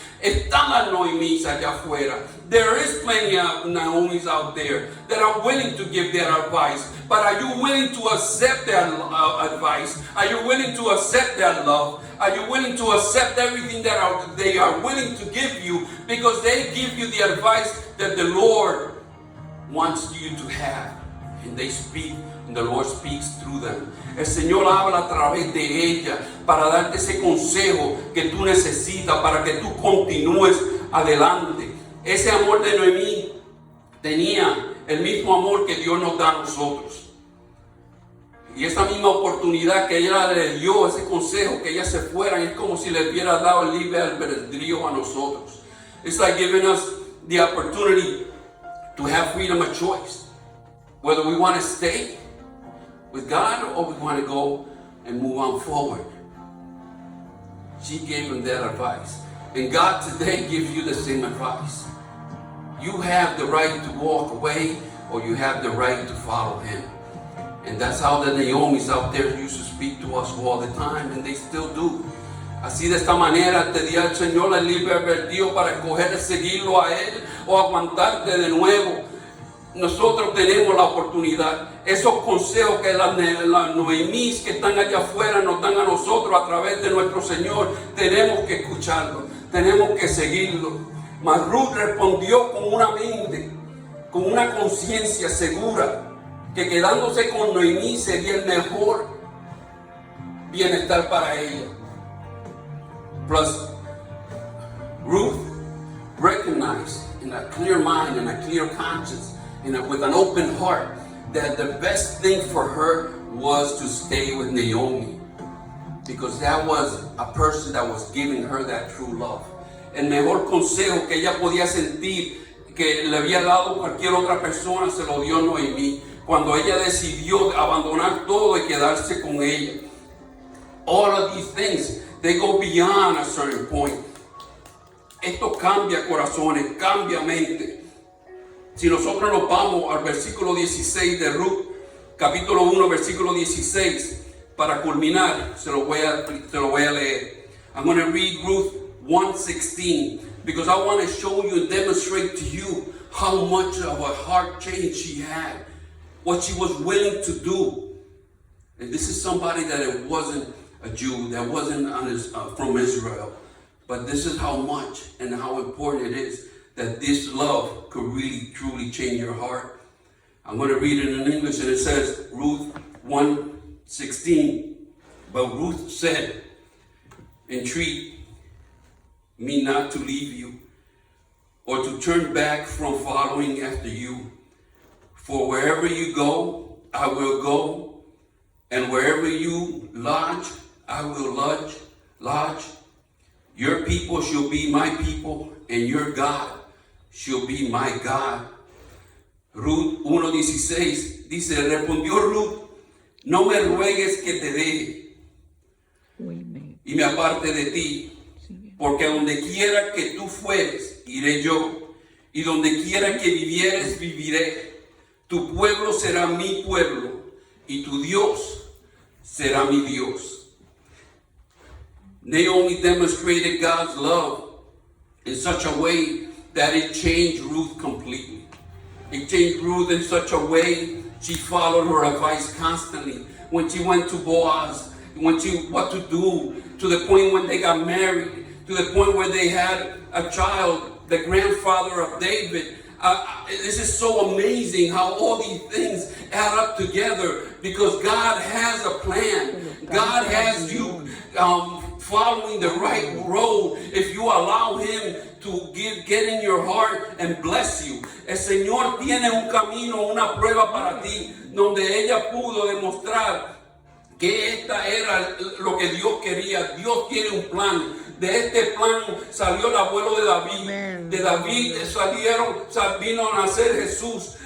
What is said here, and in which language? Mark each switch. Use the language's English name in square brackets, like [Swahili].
[Spanish] Están las Noemís allá afuera. [English] There is plenty of Naomis out there that are willing to give their advice. But are you willing to accept their advice? Are you willing to accept their love? Are you willing to accept everything that they are willing to give you, because they give you the advice that the Lord wants you to have? And they speak, and the Lord speaks through them. [Spanish] El Señor habla a través de ella para darte ese consejo que tú necesitas para que tú continúes adelante. Ese amor de Noemí tenía el mismo amor que Dios nos da a nosotros. Y esa misma oportunidad que ella le dio, ese consejo que ellas se fueran, es como si le hubiera dado el libre albedrío a nosotros. [English] It's like giving us the opportunity to have freedom of choice. Whether we want to stay with God or we want to go and move on forward. She gave him that advice. And God today gives you the same advice. You have the right to walk away, or you have the right to follow him. And that's how the Naomis out there used to speak to us all the time, and they still do. [Spanish] Así de esta manera te dio el Señor el libre albedrío para escoger seguirlo a Él o aguantarte de nuevo. Nosotros tenemos la oportunidad. Esos consejos que las Noemís que están allá afuera nos dan a nosotros a través de nuestro Señor, tenemos que escucharlo, tenemos que seguirlo. Mas Ruth respondió con una mente, con una conciencia segura, que quedándose con Noemí sería el mejor bienestar para ella. [English] Plus, Ruth recognized in a clear mind and a clear conscience, with an open heart, that the best thing for her was to stay with Naomi, because that was a person that was giving her that true love. [Spanish] El mejor consejo que ella podía sentir que le había dado cualquier otra persona se lo dio Noemí cuando ella decidió abandonar todo y quedarse con ella. [English] All of these things, they go beyond a certain point. [Spanish] Esto cambia corazones, cambia mente. Si nosotros nos vamos al versículo 16 de Ruth, capítulo 1, versículo 16, para culminar, se lo voy a leer. [English] I'm going to read Ruth 1:16, because I want to show you and demonstrate to you how much of a heart change she had, what she was willing to do. And this is somebody that it wasn't a Jew, that wasn't from Israel, but this is how much and how important it is that this love could really truly change your heart. I'm going to read it in English, and it says, Ruth 1:16, but Ruth said, entreat me not to leave you or to turn back from following after you. For wherever you go, I will go, and wherever you lodge, I will lodge. Your people shall be my people, and your God shall be my God. [Spanish] Ruth 1:16 dice, respondió Ruth, no me ruegues que te deje y me aparte de ti, porque a donde quiera que tú fueres, iré yo, y donde quiera que vivieres, viviré. Tu pueblo será mi pueblo, y tu Dios será mi Dios. [English] Naomi demonstrated God's love in such a way that it changed Ruth completely. It changed Ruth in such a way, she followed her advice constantly. When she went to Boaz, what to do, to the point when they got married, to the point where they had a child, the grandfather of David. This is so amazing how all these things add up together, because God has a plan. God has you following the right road if you allow Him to get in your heart and bless you. [Spanish] El Señor tiene un camino, una prueba para ti, donde ella pudo demostrar que esta era lo que Dios quería. Dios tiene un plan. De este plan salió el abuelo de David. Amen. De David vino a nacer Jesús.